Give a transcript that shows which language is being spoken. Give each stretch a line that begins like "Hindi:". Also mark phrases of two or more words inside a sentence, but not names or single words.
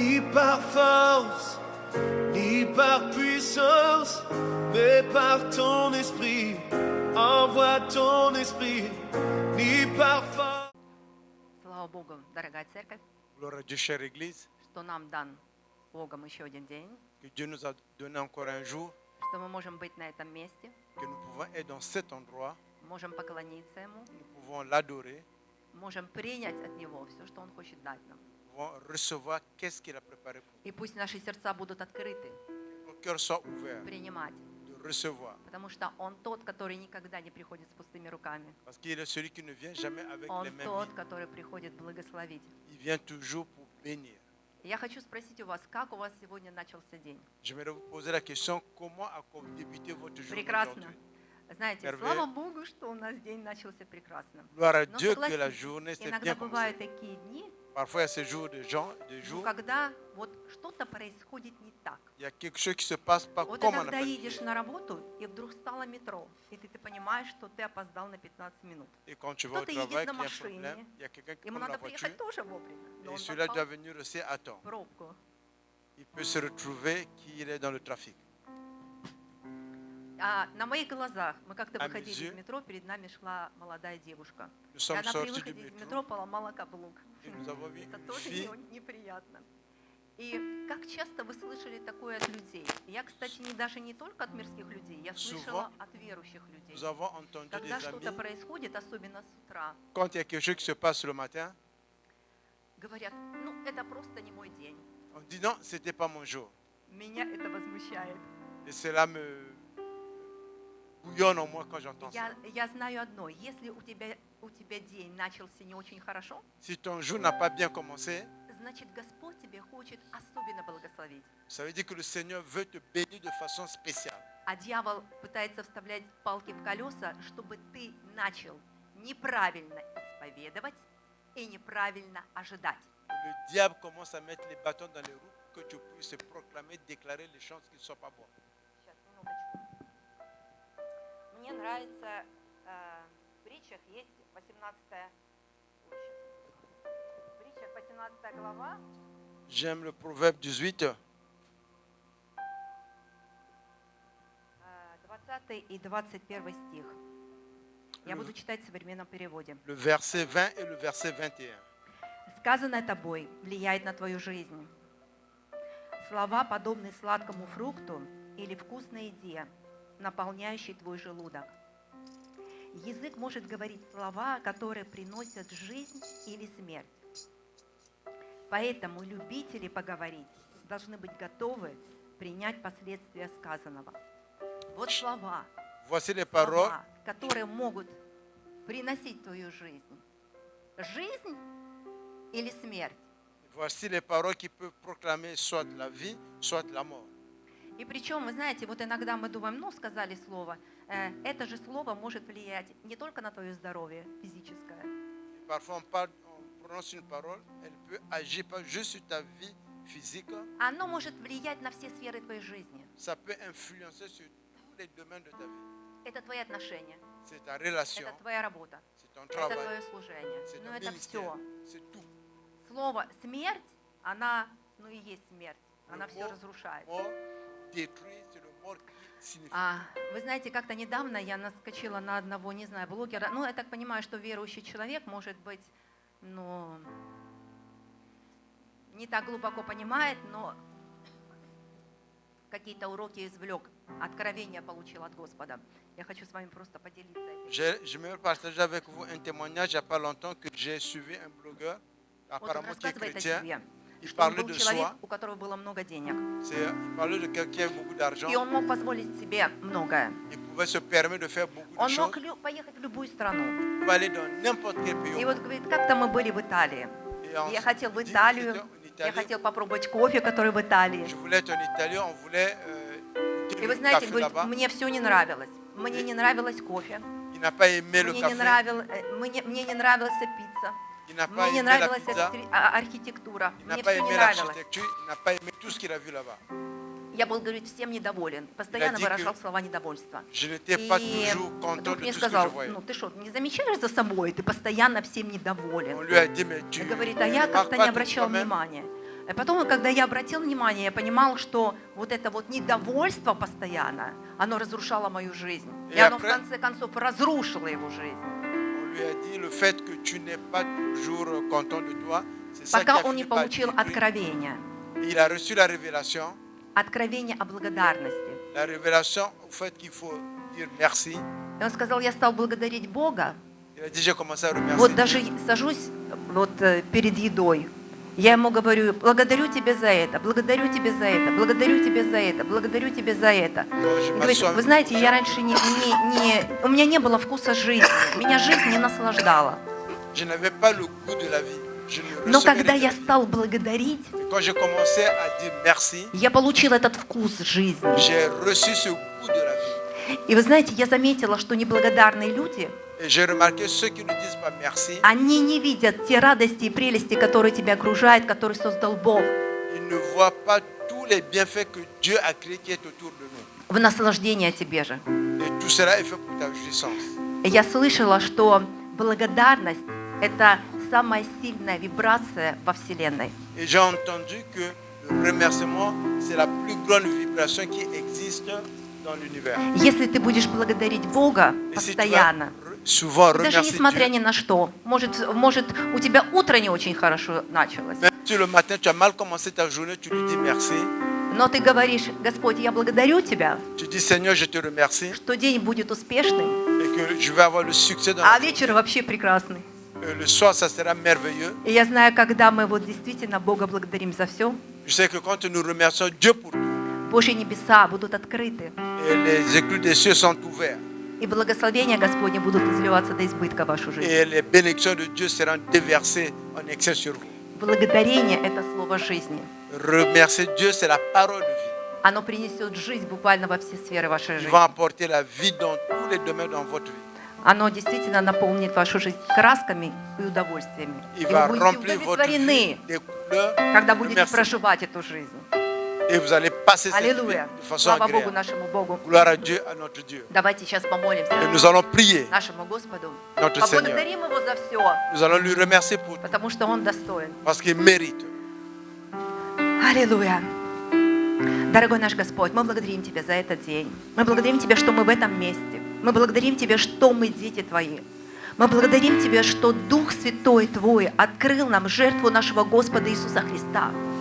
French: par force, ni par puissance, mais par ton esprit. Envoie ton esprit, ni par force.
Russian: Слава Богу, дорогая церковь,
French: Gloire à Dieu, chère Église,
Russian: что нам дан Богом еще один день,
French: que Dieu nous a donné encore un jour,
Russian: что мы можем быть на этом месте,
French: que nous pouvons être dans cet endroit,
Russian: можем поклониться Ему,
French: nous pouvons l'adorer,
Russian: можем принять от Него все, что Он хочет дать нам.
French: nous pouvons recevoir qu'est-ce qu'il a préparé pour
Russian: И пусть наши сердца будут открыты,
French: nous. Nos cœurs soient ouverts
Russian: принимать,
French: de recevoir,
Russian: потому что Он тот, который никогда не приходит с пустыми руками.
French: parce qu'il est celui qui ne vient jamais avec
Russian: Он
French: les mains
Russian: тот,
French: vides.
Russian: который приходит благословить.
French: Il vient toujours pour bénir.
Russian: Я хочу спросить у вас, как у вас сегодня начался день?
French: J'aimerais vous poser la question, comment a débuté votre journée
Russian: Прекрасно.
French: aujourd'hui?
Russian: Знаете, Мерве. слава Богу, что у нас день начался прекрасно.
French: Gloire à
Russian: Но
French: Dieu que la
Russian: согласитесь,
French: journée s'est
Russian: иногда
French: bien commencée.
Russian: бывают такие дни,
French: Parfois, il y a ces jours de jours,
Russian: когда вот что-то происходит не так.
French: il y a quelque chose qui se passe pas
Russian: Вот
French: comme on a
Russian: иногда едешь
French: planifié.
Russian: на работу, и вдруг стало метро, и ты понимаешь, что ты опоздал на 15 минут.
French: Et quand tu vas au
Russian: Кто-то едет
French: travail,
Russian: на
French: qu'il y a un
Russian: машине,
French: problème, il y a quelqu'un qui
Russian: ему
French: prend la
Russian: надо
French: voiture
Russian: приехать тоже вовремя, но
French: et
Russian: он
French: celui-là doit
Russian: попал
French: venir aussi à temps.
Russian: в пробку.
French: Il peut se retrouver qu'il est dans le trafic.
Russian: А на моих глазах мы как-то А выходили
French: mes
Russian: из метро, перед нами шла молодая девушка.
French: Nous
Russian: И
French: sommes
Russian: она при
French: sortis du
Russian: выходе из
French: métro
Russian: метро поломала каблук.
French: et nous avons vu
Russian: Это
French: une
Russian: тоже
French: fille.
Russian: неприятно. И как часто вы слышали такое от людей? Я, кстати, даже не только от мирских людей, я слышала от верующих людей.
French: Nous avons entendu
Russian: Когда
French: des
Russian: что-то
French: amis,
Russian: происходит, особенно с утра,
French: quand il y a quelque chose qui se passe le matin,
Russian: говорят, ну это просто не мой день.
French: on dit non, ce n'était pas mon jour.
Russian: Меня это возмущает.
French: Et cela me bouillonne en moi quand j'entends ça.
Russian: Я знаю одно, если у тебя день начался не очень хорошо,
French: Si ton jour n'a pas bien commencé,
Russian: значит, Господь тебе хочет особенно благословить.
French: ça veut dire que le Seigneur veut te bénir de façon spéciale.
Russian: А дьявол пытается вставлять палки в колеса, чтобы ты начал неправильно исповедовать и неправильно ожидать.
French: Le diable commence à mettre les bâtons dans les roues que tu puisses proclamer, déclarer les choses qui ne sont pas bonnes.
Russian: Сейчас, минуточку. Мне нравится, в притчах есть 18 в притчах 18 глава,
French: J'aime le proverbe 18,
Russian: 20 и 21 стих. Я буду читать в современном переводе.
French: le verset 20 et le verset 21.
Russian: Сказанное тобой влияет на твою жизнь. Слова подобны сладкому фрукту или вкусной еде, наполняющей твой желудок. Язык может говорить слова, которые приносят жизнь или смерть. Поэтому любители поговорить должны быть готовы принять последствия сказанного. Вот слова,
French: Voici les paroles.
Russian: слова, которые могут приносить в твою жизнь. Жизнь или смерть.
French: Voici les paroles qui peuvent proclamer soit la vie, soit la mort.
Russian: И причем, вы знаете, вот иногда мы думаем, ну, сказали слово, это же слово может влиять не только на твое здоровье физическое,
French: Et parfois, on prononce une parole, elle peut agir pas juste sur ta vie physique,
Russian: оно может влиять на все сферы твоей жизни.
French: ça peut influencer sur tous les domaines de ta vie.
Russian: Это твои отношения,
French: C'est ta relation,
Russian: это твоя работа,
French: c'est ton
Russian: это
French: travail,
Russian: твое служение.
French: c'est
Russian: Ну,
French: ton
Russian: это
French: ministère,
Russian: все.
French: c'est tout.
Russian: Слово «смерть», она, ну и есть смерть, она
French: Le
Russian: все
French: mot
Russian: разрушает.
French: mort détruit, c'est le mort qui signifie.
Russian: Вы знаете, как-то недавно я наскочила на одного, не знаю, блогера. Ну, я так понимаю, что верующий человек, может быть, ну, не так глубоко понимает, но какие-то уроки извлек, откровения получил от Господа. Я хочу с вами просто поделиться этим.
French: Je me partage avec vous un témoignage il n'y a pas longtemps que j'ai suivi un blogueur,
Russian: Вот он
French: apparemment qui est
Russian: рассказывает о
French: chrétien.
Russian: себе,
French: Il
Russian: что он
French: parlait
Russian: был
French: de
Russian: человек,
French: soi.
Russian: у которого было много денег.
French: Il parlait de quelqu'un qui a beaucoup d'argent.
Russian: И он мог позволить себе многое.
French: Il pouvait se permettre de faire beaucoup de
Russian: Он
French: choses.
Russian: мог поехать в любую страну.
French: Il pouvait aller dans n'importe quel pays.
Russian: И вот говорит, как-то мы были в Италии.
French: Et
Russian: Я хотел в
French: il dit,
Russian: Италию,
French: j'étais en
Russian: я
French: Italie.
Russian: хотел попробовать кофе, который в Италии.
French: Je voulais être en Italie, on voulait
Russian: И вы
French: du
Russian: знаете,
French: café
Russian: говорит,
French: là-bas.
Russian: мне все не нравилось. Мне не нравилось кофе,
French: Il n'a pas aimé le
Russian: мне
French: café.
Russian: не нравилась пицца,
French: Il n'a pas
Russian: мне не
French: aimé la
Russian: нравилась
French: pizza.
Russian: архитектура,
French: Il n'a
Russian: мне
French: pas
Russian: все не
French: aimé
Russian: нравилось.
French: l'architecture. Il n'a pas aimé tout ce qu'il a vu là-bas.
Russian: Я был, говорит, всем недоволен, постоянно
French: dit
Russian: выражал
French: que
Russian: слова недовольства.
French: Je n'étais pas
Russian: И
French: toujours content
Russian: друг
French: de
Russian: мне
French: tout ce que je
Russian: сказал,
French: voyais.
Russian: ну ты что, не замечаешь за собой, ты постоянно всем
French: On
Russian: недоволен.
French: lui a dit, mais tu
Russian: Говорит, а я
French: remarques
Russian: как-то
French: pas
Russian: не
French: que
Russian: обращал
French: toi-même,
Russian: внимания. И потом, когда я обратил внимание, я понимал, что вот это вот недовольство постоянно, оно разрушало мою жизнь. И И оно в
French: après-
Russian: конце концов разрушило его жизнь.
French: On lui a dit le fait que tu n'es pas toujours content de toi, c'est ça qui
Russian: Пока
French: a
Russian: он не
French: fini par
Russian: получил
French: détruire.
Russian: откровение.
French: Il a reçu la révélation
Russian: Откровение о благодарности.
French: au fait qu'il faut dire merci.
Russian: И он сказал, я стал благодарить Бога.
French: Il a dit j'ai commencé à remercier
Russian: Вот
French: Dieu.
Russian: даже сажусь вот перед едой. Я ему говорю, благодарю тебя за это, благодарю тебя за это, благодарю тебя за это, благодарю тебя за это. И говорит, вы знаете, я раньше у меня не было вкуса жизни, меня жизнь не наслаждала.
French: Je n'avais pas le goût de la vie. Je ne
Russian: Но
French: recevais
Russian: когда
French: rien de
Russian: я
French: la vie.
Russian: стал благодарить,
French: Et quand j'ai commencé à dire merci,
Russian: я получил этот вкус жизни.
French: j'ai reçu ce goût de la vie.
Russian: И вы знаете, я заметила, что неблагодарные люди,
French: Et j'ai remarqué ceux qui ne disent pas merci,
Russian: они не видят те радости и прелести, которые тебя окружают, которые создал Бог,
French: ils ne voient pas tous les bienfaits que Dieu a créés qui est autour de nous.
Russian: в наслаждение о тебе же.
French: Et tout cela est fait pour ta jouissance.
Russian: И я слышала, что благодарность – это самая сильная вибрация во Вселенной.
French: Et j'ai entendu que le remerciement, c'est la plus grande vibration qui existe dans l'univers.
Russian: Если ты будешь благодарить Бога
French: Et si tu vas
Russian: постоянно,
French: souvent
Russian: даже
French: remercier
Russian: несмотря
French: Dieu,
Russian: ни на что, может, у тебя утро не очень хорошо началось,
French: même si le matin tu as mal commencé ta journée, tu lui dis merci.
Russian: но ты говоришь, Господь, я благодарю Тебя,
French: Tu dis Seigneur, je te remercie
Russian: что день будет успешным,
French: et que je vais avoir le succès dans
Russian: а
French: la vie.
Russian: вечер вообще прекрасный.
French: Le soir, ça sera merveilleux.
Russian: И я знаю, когда мы вот действительно Бога благодарим за все,
French: Je sais que quand nous remercions Dieu pour tout,
Russian: Божьи небеса будут открыты,
French: et les éclus des cieux sont ouverts,
Russian: и благословения Господни будут изливаться до избытка в вашу жизнь.
French: et les bénédictions de Dieu seront déversées en excès sur vous.
Russian: Благодарение – это слово жизни.
French: Remercier Dieu, c'est la parole de vie.
Russian: Оно принесет жизнь буквально во все сферы вашей
French: Il
Russian: жизни.
French: va apporter la vie dans tous les domaines dans votre vie.
Russian: Оно действительно наполнит вашу жизнь красками и удовольствиями. И
French: Il va
Russian: вы будете
French: remplir votre vie
Russian: удовлетворены,
French: des couleurs,
Russian: когда
French: de
Russian: будете
French: merci.
Russian: проживать эту жизнь.
French: Et vous allez passer cette vie
Russian: Аллилуйя.
French: de façon
Russian: Слава Богу,
French: agréable.
Russian: нашему Богу.
French: Gloire à Dieu, à notre Dieu.
Russian: Давайте сейчас помолимся
French: Et nous allons prier.
Russian: нашему Господу.
French: Notre Seigneur.
Russian: Поблагодарим Его за все,
French: Nous allons lui remercier pour tout,
Russian: потому что Он достоин.
French: parce qu'il mérite.
Russian: Аллилуйя. Дорогой наш Господь, мы благодарим Тебя за этот день. Мы благодарим Тебя, что мы в этом месте. Мы благодарим Тебя, что мы дети Твои. Мы благодарим Тебя, что Дух Святой Твой открыл нам жертву нашего Господа Иисуса Христа.